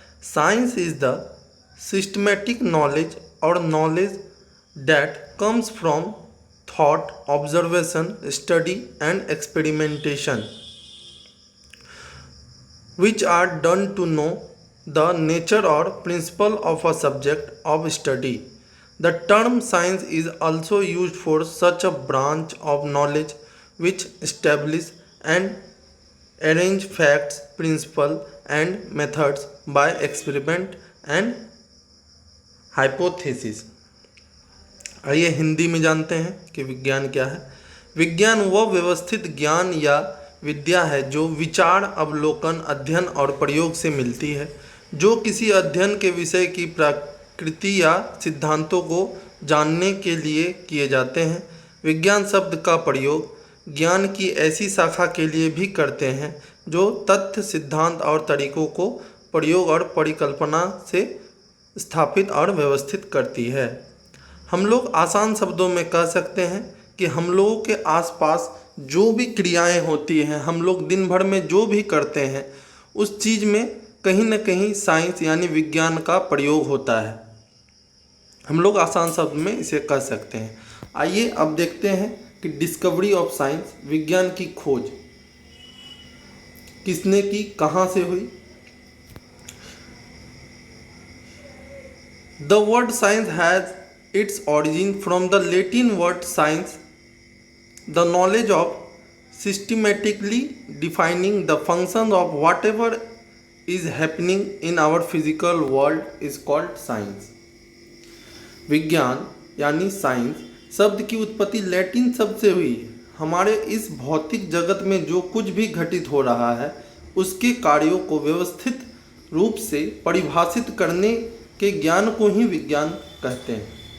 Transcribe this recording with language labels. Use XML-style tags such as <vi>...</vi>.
<en>Science is the systematic knowledge और knowledge that comes from thought, observation, study and experimentation which are done to know the nature or principle of a subject of study. The term science is also used for such a branch of knowledge which establish and arrange facts, principles and methods by experiment and hypothesis.</en> <hi>आइए हिंदी में जानते हैं कि विज्ञान क्या है। विज्ञान वह व्यवस्थित ज्ञान या विद्या है जो विचार, अवलोकन, अध्ययन और प्रयोग से मिलती है, जो किसी अध्ययन के विषय की प्रकृति या सिद्धांतों को जानने के लिए किए जाते हैं। विज्ञान शब्द का प्रयोग ज्ञान की ऐसी शाखा के लिए भी करते हैं जो तथ्य, सिद्धांत और तरीकों को प्रयोग और परिकल्पना से स्थापित और व्यवस्थित करती है। हम लोग आसान शब्दों में कह सकते हैं कि हम लोगों के आसपास जो भी क्रियाएं होती हैं, हम लोग दिन भर में जो भी करते हैं, उस चीज़ में कहीं ना कहीं साइंस यानी विज्ञान का प्रयोग होता है। हम लोग आसान शब्द में इसे कह सकते हैं। आइए अब देखते हैं कि</hi> <en>discovery of science,</en> <hi>विज्ञान की खोज किसने की, कहाँ से हुई।</hi> <en>The word science has its origin from the Latin word science, the knowledge of systematically defining the functions of whatever is happening in our physical world is called science.</en> <hi>विज्ञान यानी साइंस शब्द की उत्पत्ति लैटिन शब्द से हुई। हमारे इस भौतिक जगत में जो कुछ भी घटित हो रहा है उसके कार्यों को व्यवस्थित रूप से परिभाषित करने के ज्ञान को ही विज्ञान कहते हैं।</hi>